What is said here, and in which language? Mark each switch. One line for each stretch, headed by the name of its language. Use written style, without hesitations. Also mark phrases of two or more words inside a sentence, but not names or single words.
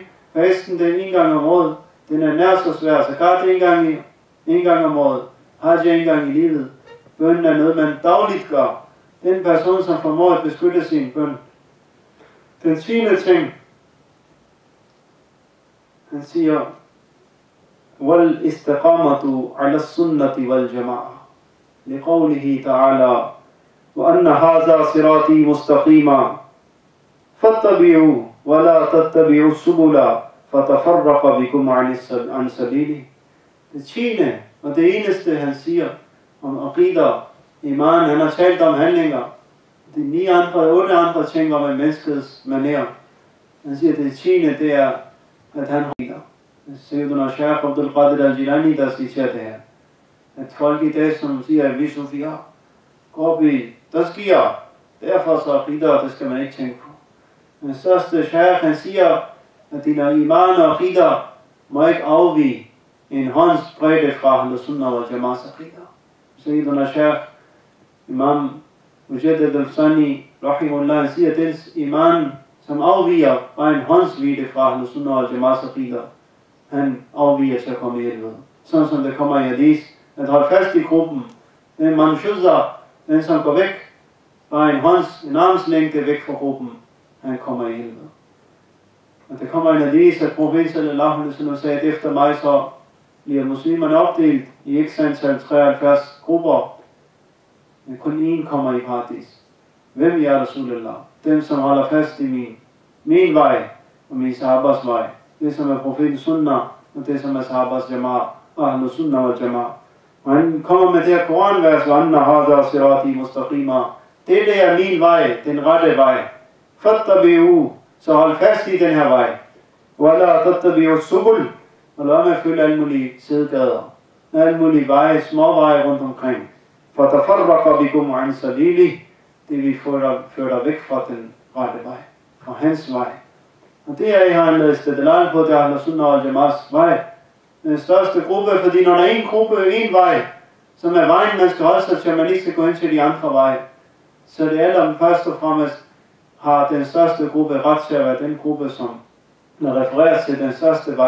Danish: Fasten, den 1 gang om året, den er nær så svær. Så gør det 1 gang om året. Hajj 1 gang i livet. Bønnen er noget, man dagligt gør. Den person, som formår at beskytte sin bøn. Den 10. ting, han siger,
Arabic: والاستقامة على السنة والجماعة. لقوله تعالى وأن هذا صراطي مستقيما. فاتبعوا ولا تتبعوا السبل فتفرق بكم عن سبيله.
Danish: Det 10. og det eneste han siger om aqida, iman, han har talt om handlinger. De 8 andre ting om menneskets manér. Han siger, at det 10. det er, at han har aqida. Sayyiduna Shaykh Abdul Qadir al-Jilani, der siger det her. At folk i dag, som siger, at vi Sufia, går op i, der sker, derfor så aqida, det skal man ikke tænke på. Den største shaykh, han siger, at dine iman og aqida må ikke afvige en håndsbredde fra Ahlus Sunnah wal Jama'as aqida. Sayyiduna Shaykh Imam Mujaddid al-Afsani rahimullah, han siger, at dens iman, som afviger bare en håndsvide fra Ahlus Sunnah wal Jama'as aqidah, han afviger til at komme i helvede. Sådan som det kommer i hadith, at holde fast i gruppen, den man shuzar, den som går væk, bare en armslængde væk fra gruppen, han kommer i helvede. Og det kommer en hadith, at profeten
Arabic: صلى الله عليه وسلم
Danish: sagde, at efter mig så bliver muslimerne opdelt i x antal 73 grupper, men kun én kommer i paradis. Hvem er Rasulullah? Dem, som holder fast i min vej og min sahabas vej. Det, som er profetens sunnah, og det, som er sahabas jama'a, og Ahlus Sunnah wal Jama'a. Og han kommer med det her koranvers,
Arabic: وَأَنَّ هَذَا صِرَاطِي مُسْتَقِيمًا.
Danish: Det er min vej, den rette vej.
Arabic: فَاتَّبِعُوا.
Danish: Så hold fast i den her vej.
Arabic: وَلَا تَتَّبِعُوا السُّبُلِ.
Danish: Og lad med at følge alle mulige sidegader. Alle mulige veje, små veje rundt omkring.
Arabic: فَتَفَرَّقَ بِكُمْ عَنْ سَبِيلِهِ.
Danish: Det vi fører dig væk fra den rette vej. Fra hans vej. Og det er, jeg har lavet steddelal på, det er Ahlus Sunnah wal Jama'as vej. Den største gruppe, fordi når der er en gruppe, en vej, som er vejen, man skal holde sig til, at man ikke skal gå ind til de andre veje. Så det er alle, først og fremmest har den største gruppe ret til at være den gruppe, som refererer til den største vej.